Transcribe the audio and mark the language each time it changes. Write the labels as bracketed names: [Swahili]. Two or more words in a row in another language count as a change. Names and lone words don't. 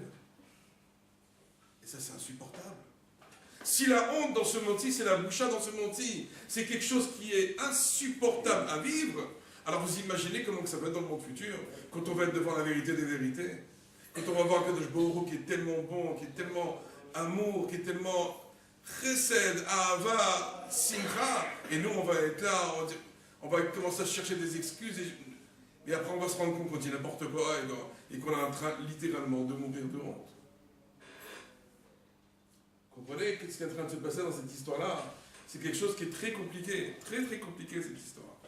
[French] Et ça, c'est insupportable. Si la honte dans ce monde-ci, c'est la boucha dans ce monde-ci, c'est quelque chose qui est insupportable à vivre, alors vous imaginez comment que ça va être dans le monde futur, quand on va être devant la vérité des vérités, quand on va voir [Hebrew] קדוש ברוך הוא [French] qui est tellement bon, qui est tellement amour, qui est tellement [Hebrew] חסד, אהבה, שמחה, [French] et nous on va être là, on va commencer à chercher des excuses, et après on va se rendre compte qu'on dit n'importe quoi, et qu'on est en train littéralement de mourir de honte. Comprenez ce qui est en train de se passer dans cette histoire-là? C'est quelque chose qui est très compliqué, très très compliqué cette histoire.